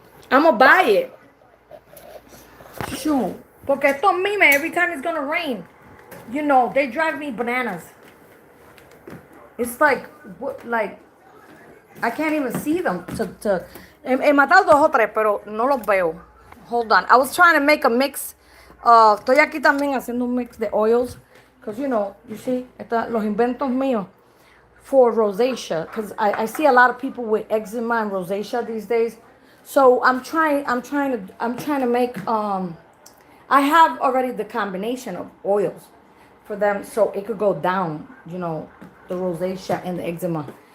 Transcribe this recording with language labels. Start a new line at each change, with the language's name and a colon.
English: I'm gonna buy it. Shoot.
Spanish: Porque estos mimes,
English: every time it's gonna rain, they drive me bananas. It's like I can't even see them.
Spanish: He matado 2 o 3, pero no los veo.
English: Hold on. I was trying to make a mix.
Spanish: Estoy aquí también haciendo un mix de oils.
English: Because, you see,
Spanish: los inventos míos
English: for rosacea. Because I see a lot of people with eczema and rosacea these days. So I'm trying to make, I have already the combination of oils for them so it could go down, the rosacea and the eczema.